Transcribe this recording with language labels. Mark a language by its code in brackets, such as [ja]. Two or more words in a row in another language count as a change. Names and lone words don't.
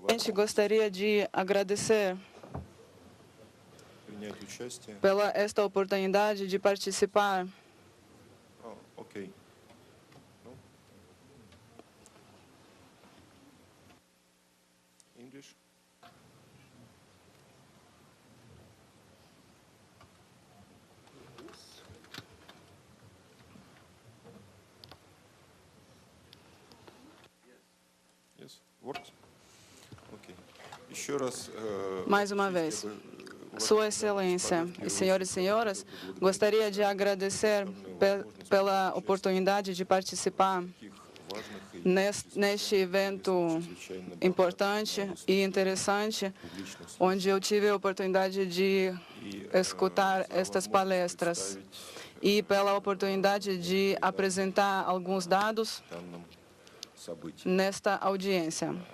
[pt] A gente gostaria de agradecer [ru] принять участие. [pt] pela esta oportunidade de participar [ru] Окей. English? [en] Yes, works? [ru] Ok. Еще раз. [pt] mais uma vez. Sua Excelência e senhores e senhoras, gostaria de agradecer pela oportunidade de participar neste evento importante e interessante, onde eu tive a oportunidade de escutar estas palestras e pela oportunidade de apresentar alguns dados nesta audiência.